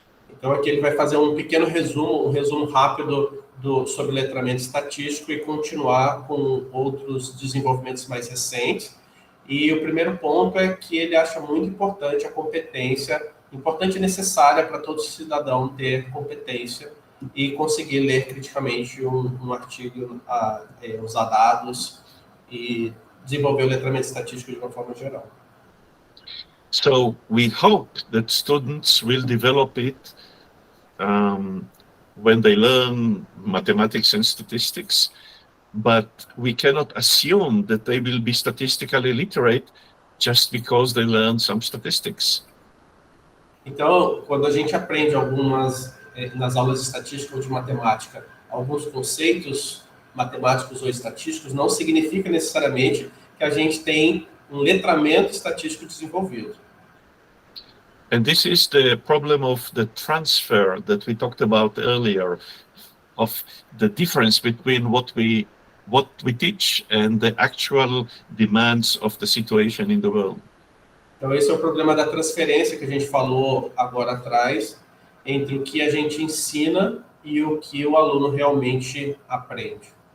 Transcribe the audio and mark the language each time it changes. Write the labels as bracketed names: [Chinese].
[Portuguese] Então aqui ele vai fazer um pequeno resumo, um resumo rápido sobre letramento estatístico e continuar com outros desenvolvimentos mais recentes. E o primeiro ponto é que ele acha muito importante a competência, importante e necessária para todo cidadão ter competência e conseguir ler criticamente um artigo, usar dados e desenvolver o letramento estatístico de uma forma geral. [English] So we hope that students will develop it when they learn mathematics and statistics, but we cannot assume that they will be statistically literate just because they learn some statistics. [Portuguese] Então, quando a gente aprende nas aulas de estatística ou de matemática, alguns conceitos matemáticos ou estatísticos, não significa necessariamente que a gente tem um letramento estatístico desenvolvido. [English] And this is the problem of the transfer that we talked about earlier, of the difference between what we teach and the actual demands of the situation in the world. [Portuguese] Então esse é o problema da transferência que a gente falou agora atrás, entre o que a gente ensina e o que o aluno realmente aprende.